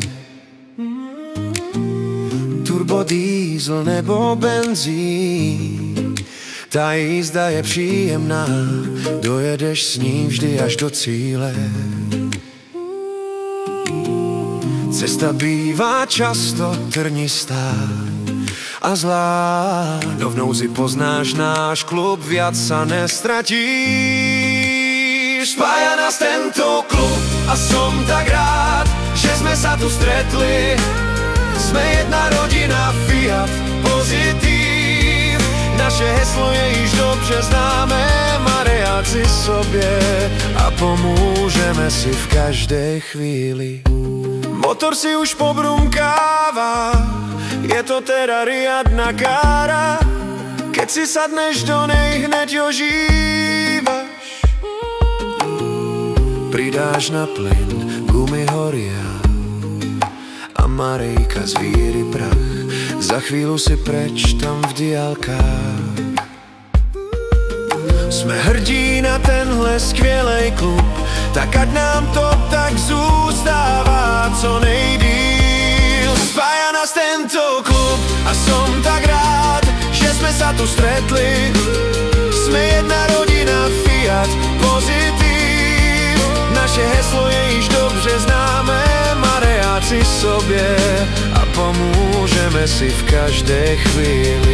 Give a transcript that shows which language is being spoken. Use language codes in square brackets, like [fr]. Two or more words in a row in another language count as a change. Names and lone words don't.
[cs] Turbodiesel nebo benzín, ta jízda je příjemná, dojedeš s ním vždy až do cíle. Cesta bývá často trnistá a zlá, no v nouzi poznáš náš klub, [sk] viac sa nestratíš. Spája nás tento klub a som tak rád, že sme sa tu stretli. Sme jedna rodina, Fiat Pozitív. [cs] Naše heslo je již dobře známe, Marejáci sobě a pomůžeme si v každé chvíli. [sk] Motor si už pobrumkáva, je to teda riadna kára. Keď si sadneš do nej, hneď ožívaš. Pridáš na plyn, gumy horia a Marejka zvíri prach. Za chvíľu si preč tam v diaľkách. Sme hrdí [cs] na tenhle skvělej klub, tak ať nám to tak zůstává co nejdýl. [sk] Spája nás tento klub a som tak rád, že sme sa tu stretli. Sme jedna rodina, Fiat Pozitív. [cs] Naše heslo je již dobře známe, Marejáci sobě a pomůžeme si v každé chvíli.